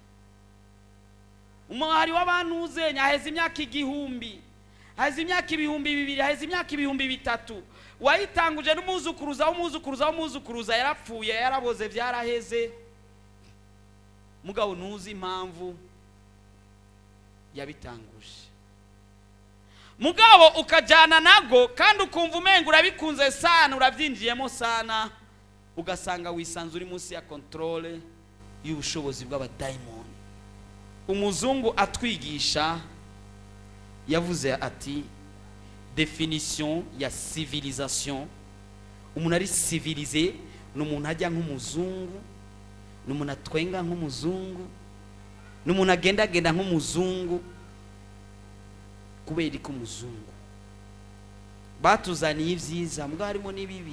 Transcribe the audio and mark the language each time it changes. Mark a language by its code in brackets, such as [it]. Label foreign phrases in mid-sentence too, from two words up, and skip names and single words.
[rn] Umuhari w'abantu uzenya heza imyaka igihumbi, heza imyaka ibihumbi bibiri, heza imyaka ibihumbi bitatu, wayitanguje n'umuzukuruza yarapfuye, yaraboze, byaraheze, mugabo ntuzi impamvu yabitanguje. Mugabo ukajana nago, kandi ukumva umenga urabikunze sana, urabyinjiyemo sana, ugasanga wisanze uri munsi ya controle y'ubushobozi bw'abadaimoni. Umuzungu atwigisha yavuze ati definition ya civilisation, umuntu ari civilisé n'umuntu ajya nk'umuzungu, n'umuntu atwenga nk'umuzungu, n'umuntu agenda nk'umuzungu, kubera ko umuzungu batuzaniye ibyiza mbwa harimo n'ibibi.